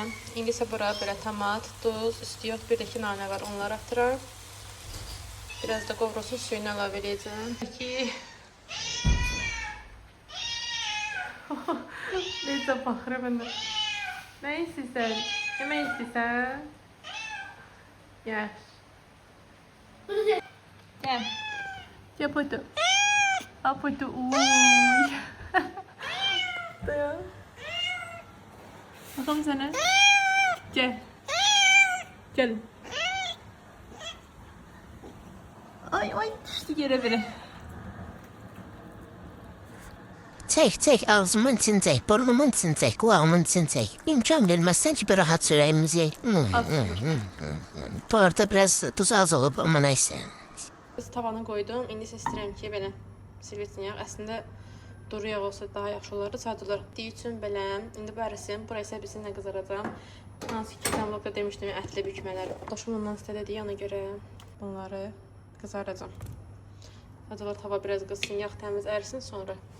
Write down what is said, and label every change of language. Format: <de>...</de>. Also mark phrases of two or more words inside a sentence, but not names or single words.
<az>İndi isə bura belə tomat, duz, istiyot, bir də ki nanə var. Onları atıram. Biraz da qovrulsun, suyunu əlavə edəcəm. Necə baxır məndə. Nə istəyirsən? Yemək istəyirsən?</az> <tr>Yaş. Gel. Gel Poytu. Al Poytu. Uy. Dayan. Bakalım sana. Gel. Gel. Ay ay düştü yere biri. Çek, ağzımın için çek, burnumun için çek, kulağımın için çek. İmkan vermezsen ki bir rahat süreyimizi. Bu arada biraz tuz az olup ama neyse.</tr> <az>Tavana qoydum. İndi isə istəyirəm ki, belə silvetin yağ. Əslində duru yağ olsa daha yaxşı olardı. Sadəcə olaraq diyi üçün belə. İndi bu ərisin. Burası isə bizimlə qızaracam. Hansı ki, keçən vlogda demişdim, ətli bükmələr. Daşım ondan istədiyi, ona görə bunları qızaracam. Sadəcə olaraq tava biraz qızsın, yağ təmiz ərisin sonra.</az>